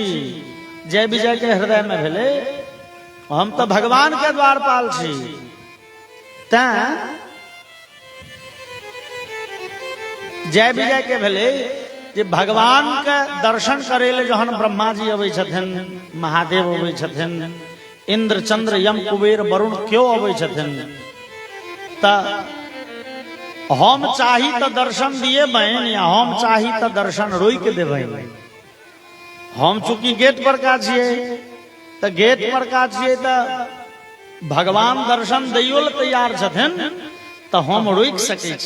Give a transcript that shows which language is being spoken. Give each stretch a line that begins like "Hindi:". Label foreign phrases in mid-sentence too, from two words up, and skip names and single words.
Maithili: जय विजय के हृदय में भेले हम तो भगवान के द्वारपाल छी। तें जय विजय के भेले जे भगवान के दर्शन करे ले जहन ब्रह्मा जी अबै छथिन, महादेव अबै छथिन, इंद्र चंद्र यम कुबेर वरुण क्यों अबै छथिन, त हम चाही तो दर्शन दिए बहन, या हम चाही तो दर्शन रोक देबै। हम चूंकि गेट पर का छियै, तो गेट पर का छियै, तो भगवान दर्शन दैयो ले तैयार छथिन, तो हम रोक सकै छी।